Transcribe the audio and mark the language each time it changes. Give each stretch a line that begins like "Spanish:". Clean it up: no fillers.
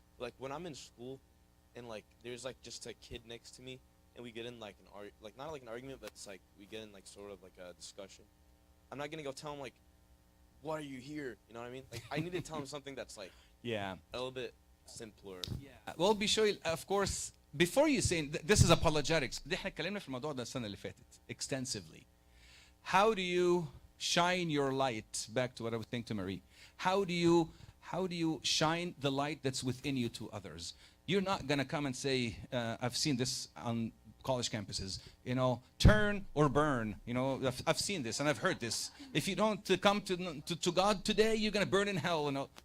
English: Like when I'm in school and like there's like just a kid next to me and we get in like not like an argument, but it's like we get in like sort of like a discussion. I'm not gonna go tell him like, why are you here? You know what I mean? Like I need to tell him something that's like Yeah. a little bit simpler. Yeah. Well, Bishoy, of course, before you say this is apologetics.
Arabic: دي احنا اتكلمنا في الموضوع ده السنة اللي فاتت
English: extensively. How do you shine your light? Back to what I was saying to Marie. How do you shine the light that's within you to others? You're not gonna come and say, I've seen this on college campuses, turn or burn. I've seen this and I've heard this. If you don't come to God today, you're gonna burn in hell.